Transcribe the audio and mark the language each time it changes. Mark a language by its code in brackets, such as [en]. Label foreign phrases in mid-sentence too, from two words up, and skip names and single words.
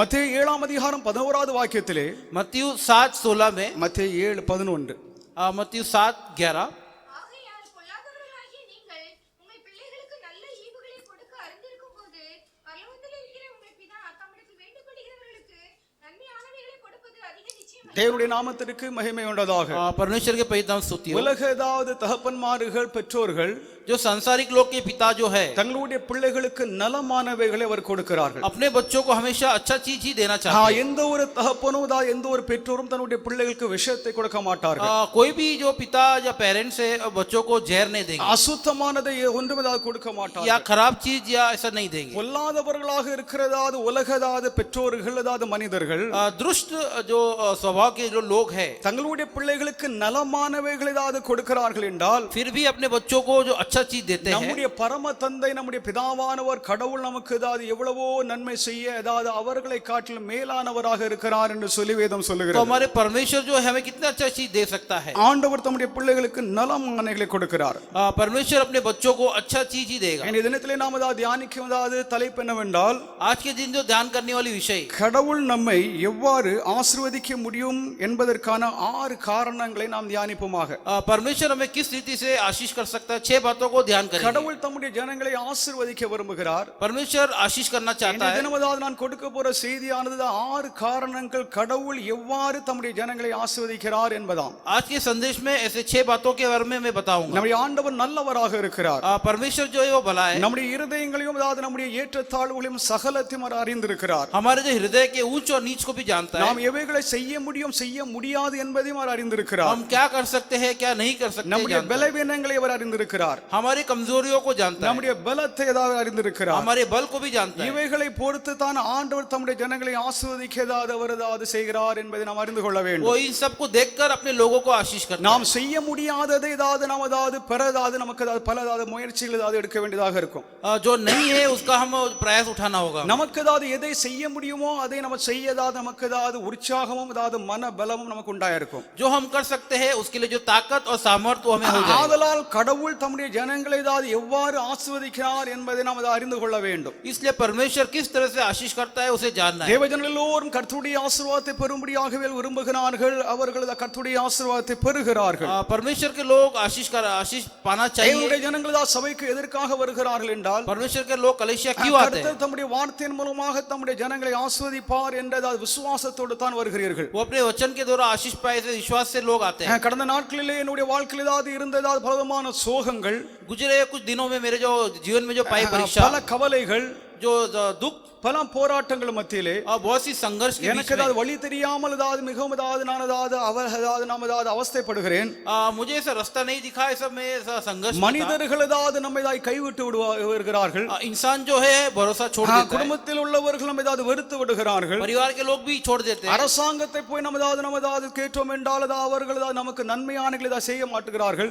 [ta] மத்தேயு 7 அதிகாரம் 11வது வாக்கியத்திலே, [hi] मत्ती 7:16 में, [ta] மத்தேயு 7:11, [hi] मत्ती 7:11 [ta] ஆகையால் பொல்லாதவர்களாகிய நீங்கள் உங்கள் பிள்ளைகளுக்கு நல்ல ஈவுகளை கொடுக்க அறிந்திருக்கும்போது பரலோகத்தில் இருக்கிற உங்கள் பிதா தம்மிடத்தில் வேண்டிக் கொள்கிறவர்களுக்கு நன்மையானவைகளை கொடுப்பது அதிக நிச்சயம். தேவனுடைய நாமத்திற்கு மகிமை உண்டாதாக. [hi] परमेश्वर के पवित्र नाम की स्तुति हो। [ta] உலக ஏதாவது தகப்பன்மார்கள் பெற்றோர்கள் [hi] जो सांसारिक लोग के पिता जो है [ta] தங்களுடைய பிள்ளைகளுக்கு நலமானவைகளை அவர் கொடுக்கிறார்கள். [hi] अपने बच्चों को हमेशा अच्छा चीज ही देना चाहते हैं। [ta] எந்த ஒரு தகப்பனும் எந்த ஒரு பெற்றோரும் தன்னுடைய பிள்ளைகளுக்கு விஷத்தை கொடுக்க மாட்டார்கள். [hi] कोई भी जो पिता या पेरेंट्स है बच्चों को जहर नहीं देंगे [ta] அசுத்தமானதை ஒன்றும் கொடுக்க [hi] या [ta] மாட்டார்கள். [hi] खराब चीज या ऐसा नहीं देंगे। [ta] பொல்லாதவர்களாக இருக்கிறதாவது உலகதாவது பெற்றோர்கள் அதாவது மனிதர்கள் [hi] दुष्ट जो स्वभाव के जो लोग हैं [ta] தங்களுடைய பிள்ளைகளுக்கு நலமானவைகளை ஏதாவது கொடுக்கிறார்கள் என்றால் [hi] फिर भी अपने बच्चों को जो अच्छा चीज देते हैं। [ta] நம்முடைய பரம தந்தை நம்முடைய பிதாவானவர் கடவுள் நமக்கு ஏதாவது எவ்வளவோ நன்மை செய்ய ஏதாவது அவர்களை காட்டிலும் மேலானவராக இருக்கிறார் என்று சொல்லி வேதம் [hi] तो [ta] சொல்லுகிறது. [hi] हमारे परमेश्वर जो है हमें कितना अच्छा चीज दे सकता है। [ta] ஆண்டவர் தம்முடைய பிள்ளைகளுக்கு நலமானவைகளை கொடுக்கிறார். [hi] परमेश्वर अपने बच्चों को अच्छा चीज ही देगा। [ta] இந்த தினத்திலே நாம் ஏதாவது தியானிக்கும் தலைப்பு என்னவென்றால், [hi] आज के दिन जो ध्यान करने वाली विषय [ta] கடவுள் நம்மை எவ்வாறு ஆசீர்வதிக்க முடியும் என்பதற்கான 6 காரணங்களை நாம் தியானிப்போமாக. [hi] परमेश्वर हमें किस रीति से आशीष कर सकता है, 6 बातों को ध्यान करेंगे। [ta] கடவுள் தம்முடைய ஜனங்களை ஆசீர்வதிக்க விரும்புகிறார். [hi] परमेश्वर आशीष करना चाहता [ta] இந்த [hi] है। [ta] தினமதாவது நான் கொடுக்க போற செய்தியானது 6 காரணங்கள் கடவுள் எவ்வாறு தம்முடைய ஜனங்களை ஆசீர்வதிக்கிறார் என்பதாம். [hi] आज के संदेश में ऐसे 6 बातों के बारे में मैं बताऊंगा। [ta] நம்முடைய ஆண்டவர் நல்லவராக இருக்கிறார். [hi] परमेश्वर जो है वो भला है। [ta] நம்முடைய இருதயங்களையும் நம்முடைய ஏற்றத்தாழ்வுகளையும் சகலத்தையும் அவர் அறிந்திருக்கிறார். [hi] हमारे जो हृदय के ऊंच और नीच को भी जानता है। [ta] நாம் எவைகளை செய்ய முடியும் செய்ய முடியாது என்பதையும் அவர் அறிந்திருக்கிறார். [hi] हम क्या कर सकते हैं क्या नहीं कर सकते [ta] நம்முடைய [hi] जानता है। [ta] பலவீனங்களை அவர் அறிந்திருக்கிறார். [hi] हमारी कमजोरियों को जानता है। [ta] நம்முடைய பலத்தை ஏதாவது அறிந்திருக்கிறார். [hi] हमारे बल को भी जानता है। [ta] இவைகளை பொறுத்து தான் ஆண்டவர் தம்முடைய ஜனங்களை ஆசீர்வதிக்க ஏதாவது செய்கிறார் என்பதை நாம் அறிந்து கொள்ள [hi] वो [ta] வேண்டும். [hi] इन सब को देखकर अपने लोगों को आशीष करता [ta] நாம் செய்ய முடியாததை நாம் பெறதாவது நமக்கு பல முயற்சிகள் எடுக்க வேண்டியதாக இருக்கும். [hi] है। जो नहीं है उसका हम प्रयास उठाना होगा। [ta] நமக்கு எதை செய்ய முடியுமோ அதை நம்ம செய்ய நமக்கு உற்சாகமும் மன பலமும் நமக்கு உண்டாயிருக்கும். [hi] जो हम कर सकते हैं उसके लिए जो ताकत और सामर्थ्य वो हमें हो जाए। [ta] ஆதலால் கடவுள் தம்முடைய ஜனங்களை எவ்வாறு ஆசீர்வதிக்கிறார் என்பதை நாம் அறிந்து கொள்ள வேண்டும். [hi] इसलिए परमेश्वर किस तरह से आशीष करता है उसे जानना है। [ta] தேவஜனங்கள் எல்லோரும் கர்த்தருடைய ஆசீர்வாதத்தை பெறும்படியாகவே விரும்புகிறார்கள். அவர்கள் கர்த்தருடைய ஆசீர்வாதத்தை பெறுகிறார்கள். [hi] परमेश्वर के लोग आशीष पाना चाहिए। [ta] தேவனுடைய ஜனங்கள் சபைக்கு எதற்காக வருகிறார்கள் என்றால், [hi] परमेश्वर के लोग कलीसिया क्यों आते हैं? [ta] கர்த்தர் தம்முடைய வார்த்தையின் மூலமாக தம்முடைய ஜனங்களை ஆசீர்வதிப்பார் என்ற விசுவாசத்தோடு தான் வருகிறீர்கள். [hi] वो अपने वचन के द्वारा आशीष पाए से विश्वास से लोग आते हैं। [ta] கடந்த நாட்களிலே என்னுடைய வாழ்க்கையில் இருந்த பலவிதமான சோகங்கள், [hi] गुजरे कुछ दिनों में मेरे जो जीवन में जो पाई परीक्षा, [ta] பல கவலைகள், [hi] जो दुख, [ta] பல போராட்டங்கள் மத்தியிலே [hi] बहुत सी संघर्ष के बीच [ta] எனக்கு [hi] में [ta] வழி தெரியாமல் மிகவும் நான் அவஸ்தைப்படுகிறேன். [hi] मुझे ऐसा रास्ता नहीं दिखा, ऐसा मैं ऐसा संघर्ष में था। [ta] மனிதர்கள் நம்மை கைவிட்டு விடுகிறார்கள். [hi] इंसान जो है भरोसा छोड़ देता है। [ta] குடும்பத்தில் உள்ளவர்கள் நம்மை வெறுத்து விடுகிறார்கள். [hi] परिवार के लोग भी छोड़ देते हैं। [ta] அரசாங்கத்தை போய் நம்ம கேட்டோம் என்றால் அவர்கள் நமக்கு நன்மையானங்களை செய்ய மாட்டுகிறார்கள்.